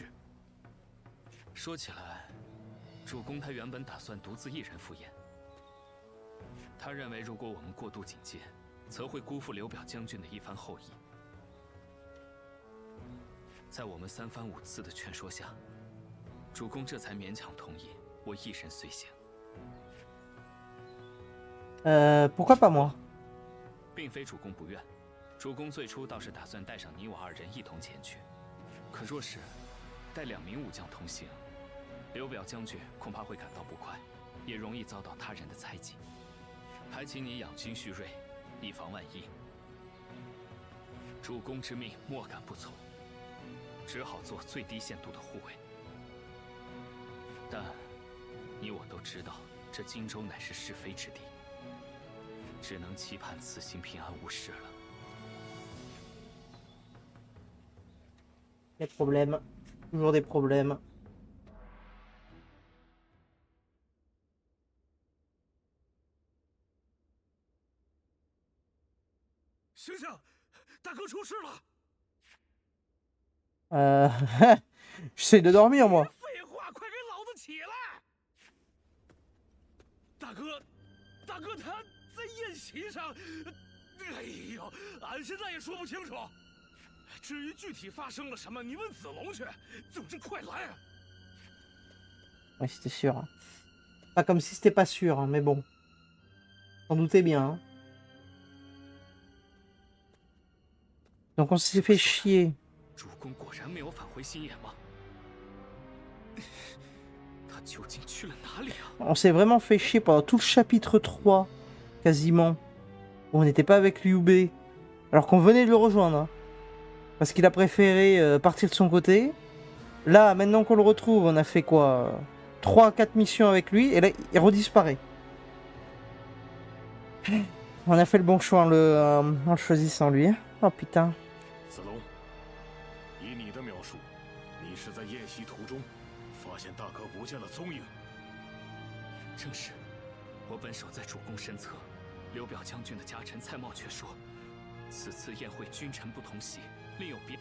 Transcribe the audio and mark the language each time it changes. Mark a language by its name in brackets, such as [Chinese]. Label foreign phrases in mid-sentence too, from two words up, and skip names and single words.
[Chinese] 说起来，主公他原本打算独自一人赴宴。他认为，如果我们过度警戒，则会辜负刘表将军的一番厚意。在我们3番5次的劝说下，主公这才勉强同意。我一人随行。 [French] pourquoi pas moi？ [Chinese] 并非主公不愿，主公最初倒是打算带上你我2人一同前去。可若是带2名武将同行， 刘表将军恐怕会感到不快，也容易遭到他人的猜忌。还请你养精蓄锐，以防万一。主公之命，莫敢不从，只好做最低限度的护卫。但你我都知道，这荆州乃是是非之地，只能期盼此行平安无事了。 [French] Les problèmes. Toujours des problèmes. [Chinese] 醒醒，大哥出事了！ [French] J'essaie de dormir, moi. [Chinese] 废话，快给老子起来！大哥他在宴席上，哎呦，俺现在也说不清楚。至于具体发生了什么，你问子龙去。总之，快来啊！ [French] Ouais, c'était sûr. Hein. Pas comme si c'était pas sûr, hein, mais bon. T'en doutais bien. Hein. Donc on s'est fait chier. [Chinese] 主公果然没有返回新野吗？他究竟去了哪里啊？ [French] On s'est vraiment fait chier pendant tout le chapitre 3, quasiment. Où on n'était pas avec Liu Bei. Alors qu'on venait de le rejoindre. Hein. Parce qu'il a préféré partir de son côté. Là, maintenant qu'on le retrouve, on a fait quoi 3-4 missions avec lui. Et là, il redisparaît. On a fait le bon choix en le choisissant lui. Oh putain. [Chinese] 子龙，以你的描述，你是在宴席途中发现大哥不见了踪影。正是，我本守在主公身侧，刘表将军的家臣蔡瑁却说，此次宴会君臣不同席，另有别。